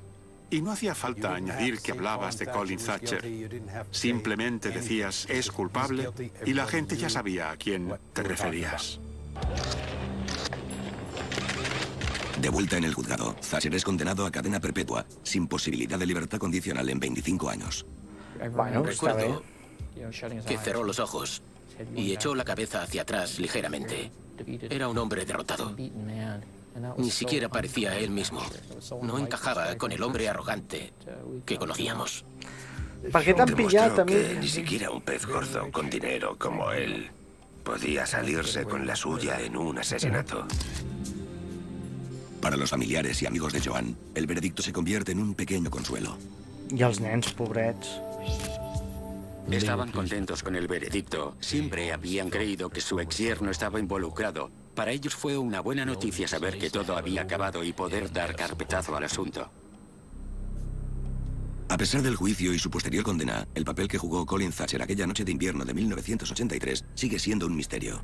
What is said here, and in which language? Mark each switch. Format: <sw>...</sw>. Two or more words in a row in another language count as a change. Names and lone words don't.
<es>Y no hacía falta añadir que hablabas de Colin Thatcher. Simplemente decías, es culpable, y la gente ya sabía a quién te referías. De vuelta en el juzgado, Thatcher es condenado a cadena perpetua, sin posibilidad de libertad condicional en 25 años.</es> <ca>Bueno, està bé.</ca> <es>Recuerdo que cerró los ojos y echó la cabeza hacia atrás ligeramente. Era un hombre derrotado. Ni siquiera parecía él mismo. No encajaba con el hombre arrogante que conocíamos.</es> <ca>Per què t'han pillat,</ca> <es>Demostró que</es> <ca>també?</ca> <es>ni siquiera un pez gordo con dinero como él podía salirse con la suya en un asesinato. Para los familiares y amigos de Joan, el veredicto se convierte en un pequeño consuelo.</es> <ca>I els nens, pobrets.</ca> <es>Estaban contentos con el veredicto. Siempre habían creído que su exyerno estaba involucrado. Para ellos fue una buena noticia saber que todo había acabado y poder dar carpetazo al asunto. A pesar del juicio y su posterior condena, el papel que jugó Colin Thatcher aquella noche de invierno de 1983 sigue siendo un misterio.</es>